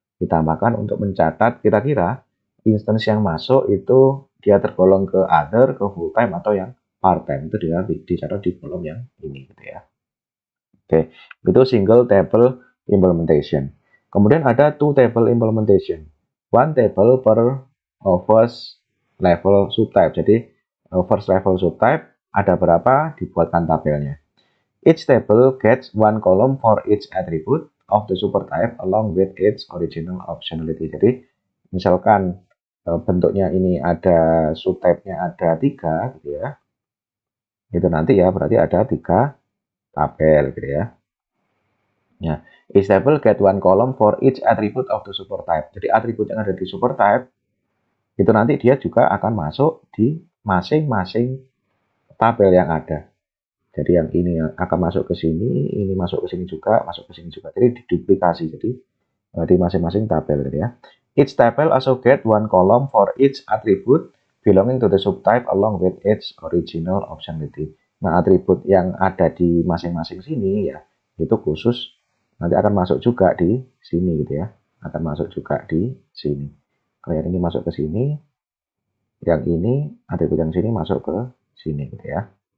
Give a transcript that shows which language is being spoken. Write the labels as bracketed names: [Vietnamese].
[Indonesian] Ditambahkan untuk mencatat kira-kira instance yang masuk itu dia tergolong ke other, ke full time atau yang part time, itu dia dicatat di kolom yang ini gitu ya. Oke, itu single table implementation. Kemudian ada two table implementation. [English] One table per first level subtype. [Indonesian] Jadi first level subtype ada berapa, dibuatkan tabelnya. [English] Each table gets one column for each attribute of the supertype along with its original optionality. [Indonesian] Jadi misalkan bentuknya ini ada subtype-nya ada 3 gitu ya. Itu nanti ya berarti ada 3 tabel gitu ya. [English] Ya, each table get one column for each attribute of the supertype. [Indonesian] Jadi atribut yang ada di supertype itu nanti dia juga akan masuk di masing-masing tabel yang ada. Jadi yang ini akan masuk ke sini, ini masuk ke sini juga, masuk ke sini juga. Jadi diduplikasi. Jadi di masing-masing tabel gitu ya. [English] Each table also get one column for each attribute belonging to the subtype along with its original optionality. [Indonesian] Nah, atribut yang ada di masing-masing sini ya, itu khusus nanti akan masuk juga di sini gitu ya. Akan masuk juga di sini. Kalau yang ini masuk ke sini, yang ini atribut yang sini masuk ke sini gitu ya.